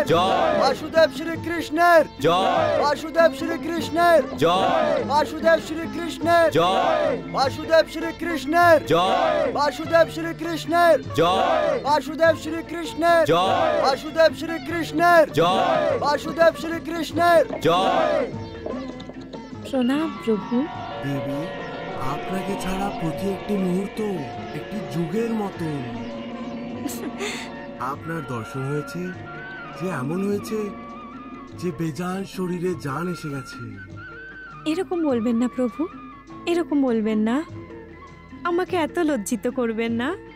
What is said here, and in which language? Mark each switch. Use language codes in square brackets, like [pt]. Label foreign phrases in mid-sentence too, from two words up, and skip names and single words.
[bn] জয়, বাসুদেব শ্রী কৃষ্ণের জয়, বাসুদেব শ্রী কৃষ্ণের জয়, বাসুদেব শ্রী কৃষ্ণের জয়, বাসুদেব শ্রী কৃষ্ণের জয়, বাসুদেব শ্রী কৃষ্ণের জয়, বাসুদেব শ্রী কৃষ্ণের জয়, বাসুদেব শ্রী কৃষ্ণের জয়, বাসুদেব শ্রী কৃষ্ণের জয়। প্রণাম প্রভু। দেবী, আপনাকে ছাড়া প্রতি একটি মুহূর্ত একটি যুগের মতো। আপনার দর্শন হয়েছে যে এমন হয়েছে যে বেজান শরীরে জান এসে গেছে। এরকম বলবেন না প্রভু, এরকম বলবেন না, আমাকে এত লজ্জিত করবেন না।